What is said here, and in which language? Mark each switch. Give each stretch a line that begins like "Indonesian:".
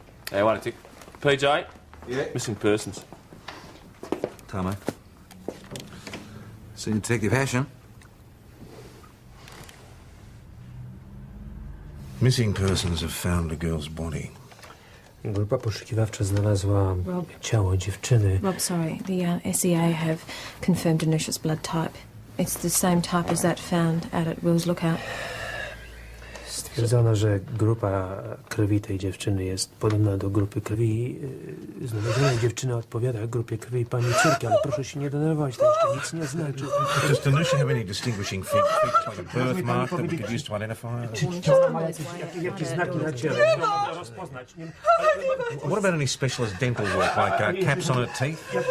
English: Hey, wait a tick. PJ? Yeah? Missing persons. Tomo. See Detective Hasham. Missing persons have found a girl's body.
Polish: Grupa poszukiwawcza znalazła ciało dziewczyny.
English: Rob, sorry, the SEA have confirmed Danusha's blood type. It's the same type as that found out at Will's Lookout.
Polish: Stwierdzono, że grupa krwi tej dziewczyny jest podobna do grupy krwi znalezionej dziewczyny odpowiada grupie krwi pani córki, ale proszę się nie denerwować, to jeszcze nic nie znaczy.
English: Does Danusha have any distinguishing features, like a birthmark that we could use to identify her?
Polish: Czy ona ma jakieś znaki na ciele? Rozpoznać.
English: What about any specialist dental work, like caps on her teeth?